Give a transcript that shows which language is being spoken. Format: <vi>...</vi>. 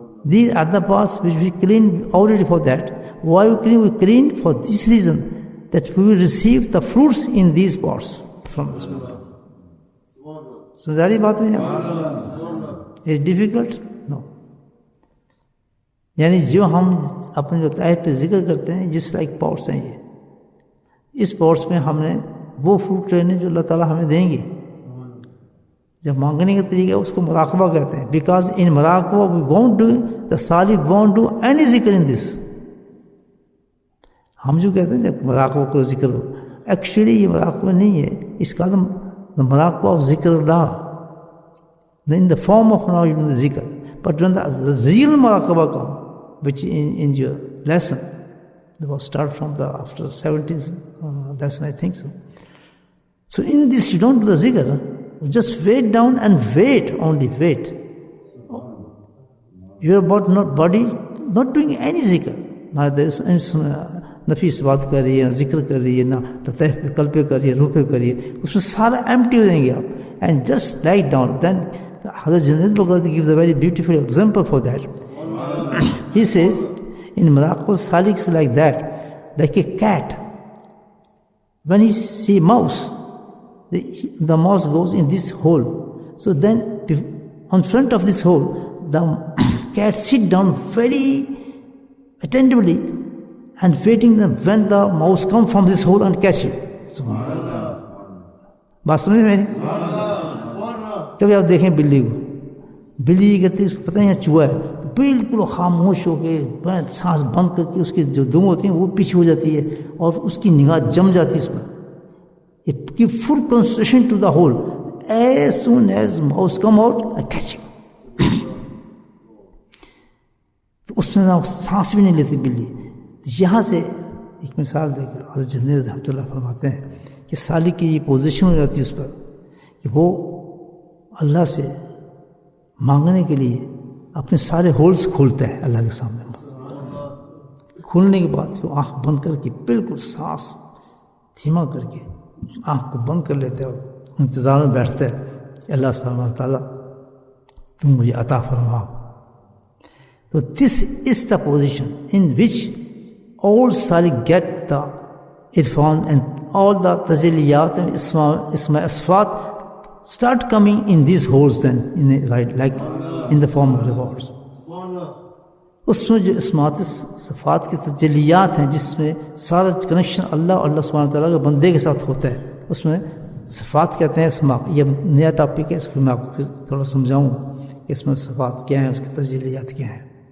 <en>These are the parts which we clean already for that. Why we clean? We clean for this reason, that we will receive the fruits in these parts from this world.</en> <ur>سمجھاری بات میں ہے؟</ur> <en>Difficult no.</en> <ur>یعنی جو ہم اپنے جو طائف پہ ذکر کرتے ہیں جس لائک پاٹس ہیں، یہ اس پاٹس میں ہم نے وہ فروٹ لینے جو اللہ تعالیٰ ہمیں دیں گے. جب مانگنے کا طریقہ اس کو مراقبہ کہتے ہیں.</ur> <en>Because in مراقبہ we won't do the سالک won't do any ذکر ان دس.</en> <ur>ہم جو کہتے ہیں جب مراقبہ کرو ذکر ہو، ایکچولی یہ مراقبہ نہیں ہے. اس کا</ur> <en>the Muraqabah of Zikrullah, in the form of now you do the Zikr. But when the real Muraqabah comes, which in your lesson, that was start from the after 70th lesson, I think so. So in this you don't do the Zikr, you just wait down and wait, only wait. Your body not doing any Zikr. Now there is</en> <ur>نفیس بات کر رہی ہے، ذکر کر رہی ہے، نہ لطیف پہ قلب پہ کر رہی ہے، روح پہ کر رہی ہے، اس میں سارا ایمٹی ہو جائیں گے آپ.</ur> <en>And just light down. Then حضرت Junaid Baghdadi gives a very beautiful example for that. He says in Muraqabah Salik is like that, like a cat. When he see mouse, the mouse goes in this hole. So then on front of this hole, the cat sit down very attentively and waiting when the mouse come from this hole and catch it.</en> <ur>بات سمجھ میں نہیں؟ کبھی آپ دیکھیں بلی کو، بلی کرتی ہے، اس کو پتہ نہیں چوہا ہے، بالکل خاموش ہو کے سانس بند کر کے اس کی جو دم ہوتی ہیں وہ پیچھے ہو جاتی ہے اور اس کی نگاہ جم جاتی ہے اس پر.</ur> <en>It give full concentration to the hole. As soon as mouse come out, I catch him.</en> <ur>تو اس میں سانس بھی نہیں لیتی بلی. یہاں سے ایک مثال دے کر حضرت جنید رحمۃ اللہ فرماتے ہیں کہ سالک کی یہ پوزیشن ہو جاتی ہے اس پر کہ وہ اللہ سے مانگنے کے لیے اپنے سارے ہولز کھولتا ہے اللہ کے سامنے. کھولنے کے بعد وہ آنکھ بند کر کے بالکل سانس دھیما کر کے آنکھ کو بند کر لیتا ہے اور انتظار میں بیٹھتا ہے کہ اللہ سبحانہ تعالیٰ تم مجھے عطا فرماؤ.</ur> <en>تو this is the position in which all salik get the irfan and all the tajalliyat and isma asfat start coming in these holes then in like in the form of rewards.</en> <ur>اس میں جو اسمات صفات کی تجلیات ہیں جس میں سارا connection اللہ اور اللہ سبحانہ تعالیٰ کے بندے کے ساتھ ہوتا ہے، اس میں صفات کہتے ہیں اسما. یہ نیا ٹاپک ہے، اس کو میں آپ کو پھر تھوڑا سمجھاؤں گا کہ اس میں صفات کیا ہیں، اس کی تجلیات کیا ہیں.</ur>